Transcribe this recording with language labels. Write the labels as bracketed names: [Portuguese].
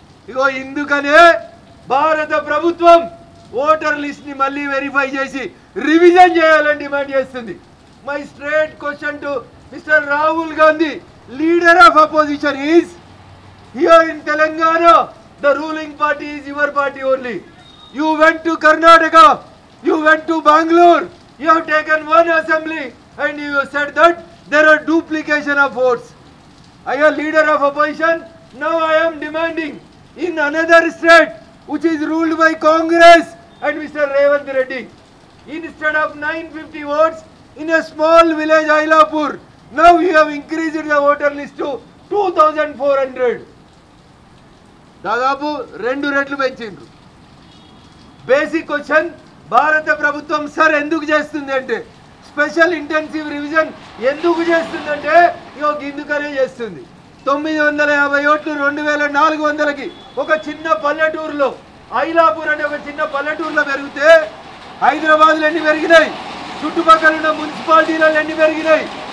[Telugu] ఇగో ఇందుకనే భారత ప్రభుత్వం voter list ని మళ్ళీ వెరిఫై చేసి రివిజన్ చేయాలని డిమాండ్ చేస్తుంది. [English] My straight question to mister Rahul Gandhi, leader of opposition, is here in Telangana. The ruling party is your party only. You went to Karnataka, you went to Bangalore, you have taken one assembly and you said that there are duplication of votes. I am leader of opposition. Now I am demanding in another state which is ruled by Congress and Mr. Revanth Reddy, instead of 950 votes in a small village Ailapur, now you have increased the voter list to 2400. [Telugu] దాదాపు 2 రెట్లు పెంచిండ్రు. Basic question భారత ప్రభుత్వం sir ఎందుకు చేస్తుంది అంటే, special intensive revision ఎందుకు చేస్తుందంటే ఇందుకనే చేస్తుంది. 950 ఓట్లు 2400కి ఒక చిన్న పల్లెటూరులో, ఐలాపూర్ అనే ఒక చిన్న పల్లెటూరులో పెరిగితే హైదరాబాద్లో ఎన్ని పెరిగినాయి, చుట్టుపక్కల ఉన్న మున్సిపాలిటీలలో ఎన్ని పెరిగినాయి?